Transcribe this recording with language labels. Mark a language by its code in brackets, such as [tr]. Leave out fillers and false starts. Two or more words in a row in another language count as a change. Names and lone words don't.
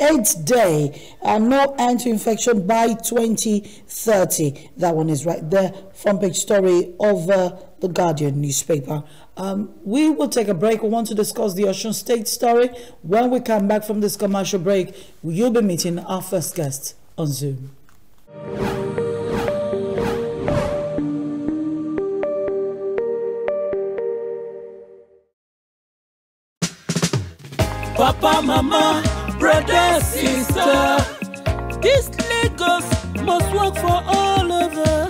[en] 8th day, no end to infection by 2030. That one is right there, front page story of the Guardian newspaper. We will take a break. We want to discuss the Osun State story. When we come back from this commercial break, you'll be meeting our first guest on Zoom. Papa, mama, brother, sister, this Lagos must work for all of us.